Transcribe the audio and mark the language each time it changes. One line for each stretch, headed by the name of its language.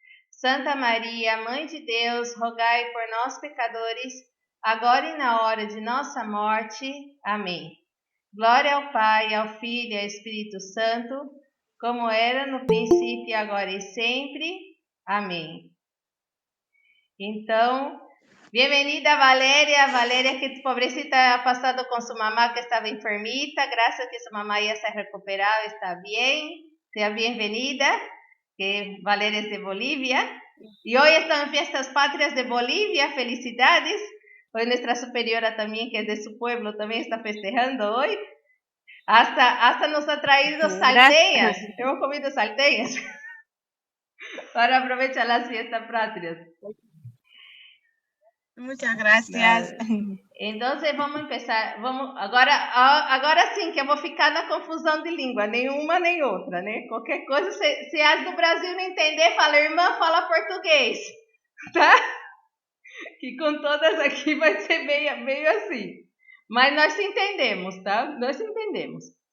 Portuguese: Santa Maria, Mãe de Deus, rogai por nós pecadores, agora e na hora de nossa morte. Amém. Glória ao Pai, ao Filho e ao Espírito Santo, como era no princípio, agora e sempre. Amém.
Spanish: Então, bienvenida Valeria. Valeria, que tu pobrecita ha pasado con su mamá que estaba enfermita. Gracias que su mamá ya se ha recuperado, está bien. Sea bienvenida, que Valeria es de Bolivia. Y hoy están en fiestas patrias de Bolivia. Felicidades. Hoy nuestra superiora también, que es de su pueblo, también está festejando hoy. Hasta nos ha traído salteñas. Hemos comido salteñas para aprovechar las fiestas patrias. Muchas gracias. Entonces vamos empezar.
Portuguese: Agora sim que eu vou ficar na confusão de língua, nenhuma nem outra, né? Qualquer coisa, se as do Brasil não entender, fala, irmã, fala português, tá? Que com todas aqui vai ser meio assim. Mas nós se entendemos, tá? Nós se entendemos.